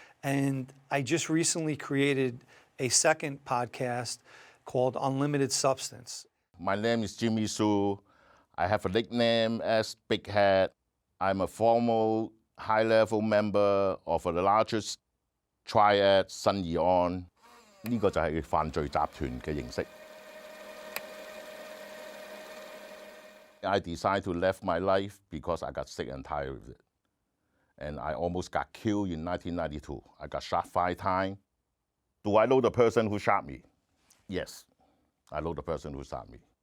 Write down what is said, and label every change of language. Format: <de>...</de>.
<en>And I just recently created a second podcast called Unlimited Substance. My name is Jimmy Su. I have a nickname as Big Head. I'm a former high-level member of the largest</en> <yue>Triads、新義安，呢個就係犯罪集團嘅形式。</yue> <en>I decided to leave my life because I got sick and tired of it. And I almost got killed in 1992. I got shot 5 times. Do I know the person who shot me? Yes, I know the person who shot me.</en>